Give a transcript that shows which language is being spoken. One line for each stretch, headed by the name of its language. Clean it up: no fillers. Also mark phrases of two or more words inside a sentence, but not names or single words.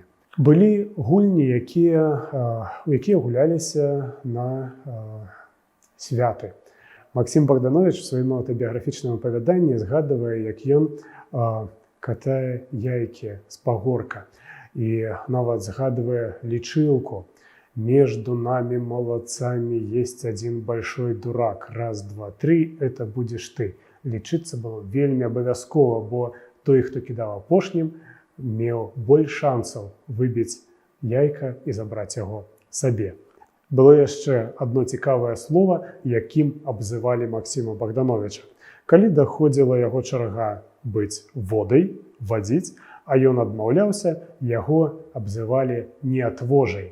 Belarusian: Былі гульні, якія гуляліся на святы. Максім Богданович у сваім аўтабіяграфічным апавяданні згадвае, як ён катае яйкі з пагорка і нават згадвае лічылку.
Russian: «Между нами, молодцами, есть один большой дурак. Раз, два, три, это будешь ты».
Belarusian: Лічыцца было вельмі абавязкова, бо той, хто кідаў апошнім, меў больш шансаў выбіць яйка і забраць яго сабе. Было яшчэ адно цікавае слова, якім абзывалі Максіма Богдановича. Калі даходзіла яго чарга быць водай, вадзіць, а ён адмаўляўся, яго абзывалі неатвожай.